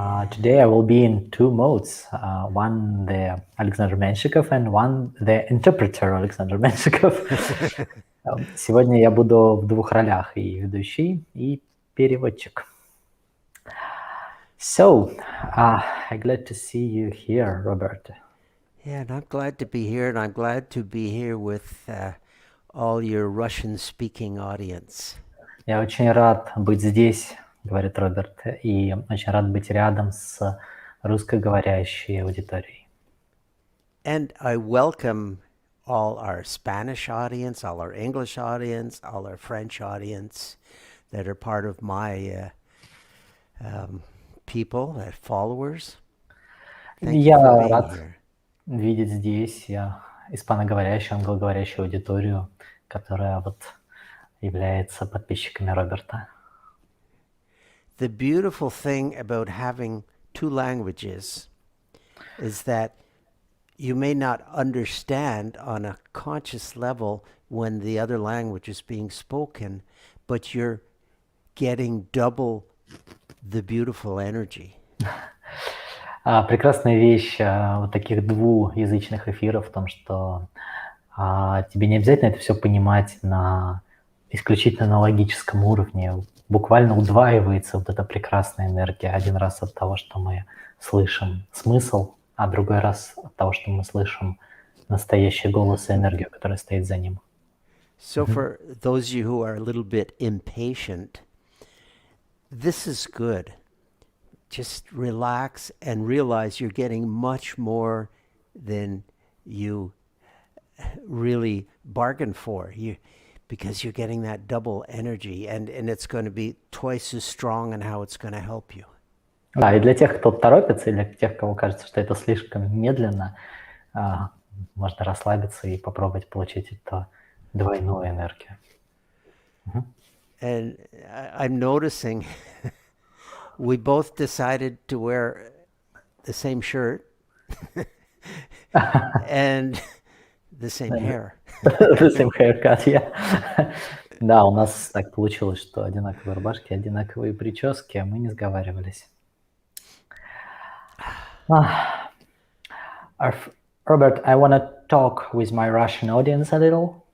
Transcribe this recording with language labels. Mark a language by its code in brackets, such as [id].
[en] Today I will be in two modes. One the Alexandr Menьшиков and one the interpreter Alexandr Menьшиков. [ru] Сегодня я буду в двух ролях, и ведущий, и переводчик. [en] So, I'm glad to see you here, Robert. Yeah, and I'm glad to be here, and I'm glad to be here with all your Russian-speaking audience. [ru] Я очень рад быть здесь, говорит Роберт, и очень рад быть рядом с русскоговорящей аудиторией. [en] And I welcome all our Spanish audience, all our English audience, all our French audience that are part of my people, followers. Thank you for being here. [ru] Видеть здесь испаноговорящую, англоговорящую аудиторию, которая является подписчиками Роберта. [en] The beautiful thing about having two languages is that you may not understand on a conscious level when the other language is being spoken, but you're getting double the beautiful energy. [ru] Прекрасная вещь таких двуязычных эфиров в том, что тебе не обязательно это все понимать на исключительно на логическом уровне. Буквально удваивается эта прекрасная энергия. Один раз от того, что мы слышим смысл, а другой раз от того, что мы слышим настоящий голос и энергию, которая стоит за ним. [en] So for those of you who are a little bit impatient, this is good. Just relax and realize you're getting much more than you really bargained for. Because you're getting that double energy, and it's going to be twice as strong in how it's going to help you. [ru] Да, и для тех, кто торопится, и для тех, кому кажется, что это слишком медленно, можно расслабиться и попробовать получить эту двойную энергию. [en] And I'm noticing we both decided to wear the same shirt and the same hair. The same haircut, yeah. [ru] Да, у нас так получилось, что одинаковые рубашки, одинаковые прически, а мы не сговаривались. [en] Robert, I want to talk with my Russian audience a little.